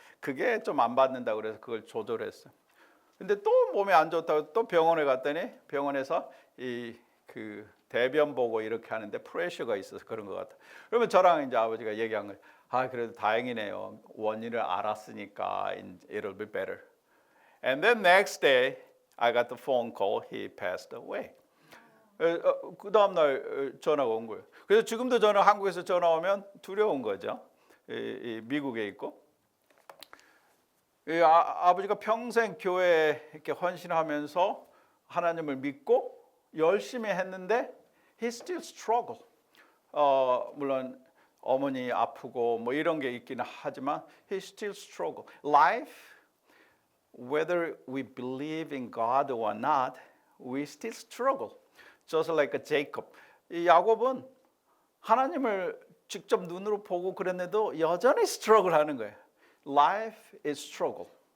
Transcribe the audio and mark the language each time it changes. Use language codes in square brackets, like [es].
[ko] 그게 좀 안 받는다고 그래서 그걸 조절했어요. 근데 또 몸이 안 좋다고 또 병원에 갔더니 병원에서 그 대변 보고 이렇게 하는데 프레셔가 있어서 그런 것 같아. 그러면 저랑 이제 아버지가 얘기한 거예요. 그래도 다행이네요. 원인을 알았으니까 [en] it'll be better. And then next day I got the phone call. He passed away. [ko] 그 다음 날 전화가 온 거예요. 그래서 지금도 저는 한국에서 전화 오면 두려운 거죠. 미국에 있고. 아버지가 평생 교회에 이렇게 헌신하면서 하나님을 믿고 열심히 했는데 [en] he still struggle. [ko] 물론 어머니 아프고 뭐 이런 게 있기는 하지만 [en] he still struggle. Life, whether we believe in God or not, we still struggle. Just like Jacob. [ko] 이 야곱은 하나님을 직접 눈으로 보고 그랬는데도 여전히 struggle 하는 거예요. [en] Life is struggle.